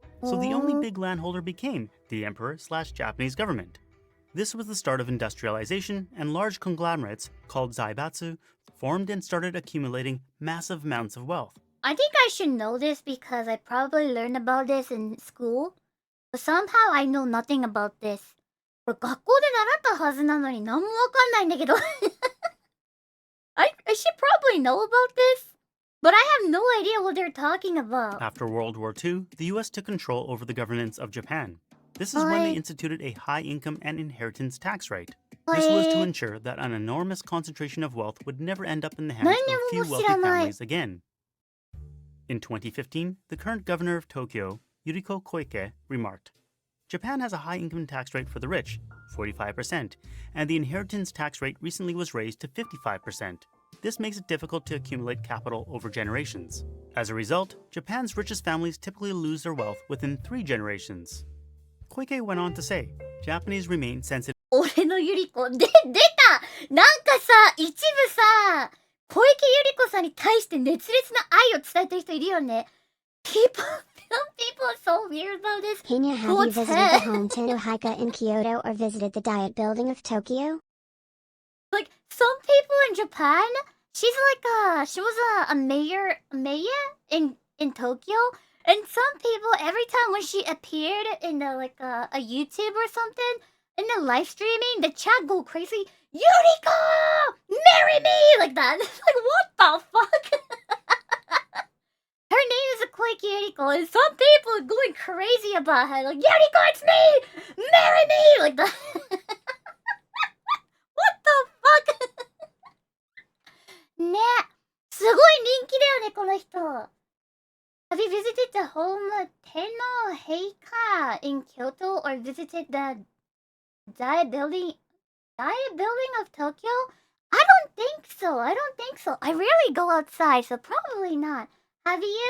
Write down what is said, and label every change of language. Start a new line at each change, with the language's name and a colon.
English: So the only big landholder became the emperor/Japanese government. This was the start of industrialization, and large conglomerates, called zaibatsu, formed and started accumulating massive amounts of wealth. I think I should know this because I probably learned about this in school. But somehow I know nothing about this.
Japanese: これ学校で習ったはずなのに何もわかんないんだけど。
English: I should probably know about this, but I have no idea what they're talking about. After World War II, the US took control over the governance of Japan. This is when they instituted a high income and inheritance tax rate. This was to ensure that an enormous concentration of wealth would never end up in the hands of a few wealthy families again. In 2015, the current governor of Tokyo, Yuriko Koike, remarked, Japan has a high income tax rate for the rich, 45%, and the inheritance tax rate recently was raised to 55%. This makes it difficult to accumulate capital over generations. As a result, Japan's richest families typically lose their wealth within 3 generations. Koike went on to say, Japanese remain sensitive.
Japanese: 俺のゆり子、出たなんかさ、一部さ、小池百合子さんに対して熱烈な愛を伝えてる人いるよね。
English: Some people are so weird about this. Henya, have you visited the Hometown Hika in Kyoto or visited the Diet Building of Tokyo? Like, some people in Japan, she was a mayor in Tokyo. And some people, every time when she appeared in a YouTube or something, in the live streaming, the chat go crazy. Yuriko! Marry me! Like that. It's like, what the fuck? Her name is Koike Yuriko, and some people are going crazy about her. Like, Yuriko, it's me! Marry me! Like that. What the fuck?
Japanese: ね、すごい人気だよね、この人。
English: Have you visited the Hometown Hika in Kyoto or visited the Diet Building of Tokyo? I don't think so. I rarely go outside, so probably not. Have you?